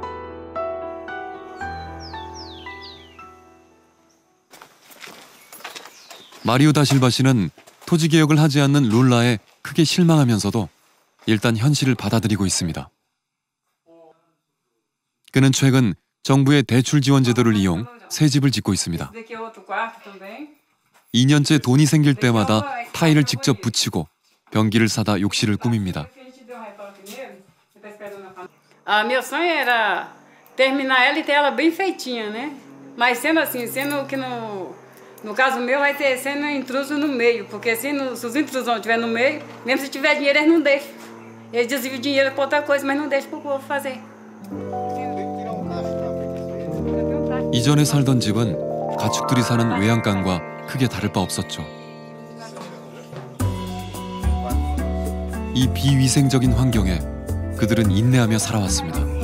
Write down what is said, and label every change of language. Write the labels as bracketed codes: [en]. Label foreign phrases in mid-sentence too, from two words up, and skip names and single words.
[ko] 마리오 다실바 씨는 토지개혁을 하지 않는 룰라에 크게 실망하면서도 일단 현실을 받아들이고 있습니다. 그는 최근 정부의 대출 지원 제도를 이용 새 집을 짓고 있습니다. 2년째 돈이 생길 때마다 타일을 직접 붙이고 변기를 사다 욕실을 꾸밉니다. [pt] Meu sonho era terminar ela e ter ela bem feitinha, né? Mas sendo assim, sendo que no caso meu vai ter sendo intruso no meio, porque se os intrusos não estiverem no meio, mesmo se tiver dinheiro eles não deixam. Eles desviam o dinheiro para outra coisa, mas não deixam para o povo fazer. [ko] 이전에 살던 집은 가축들이 사는 외양간과 크게 다를 바 없었죠. 이 비위생적인 환경에 그들은 인내하며 살아왔습니다.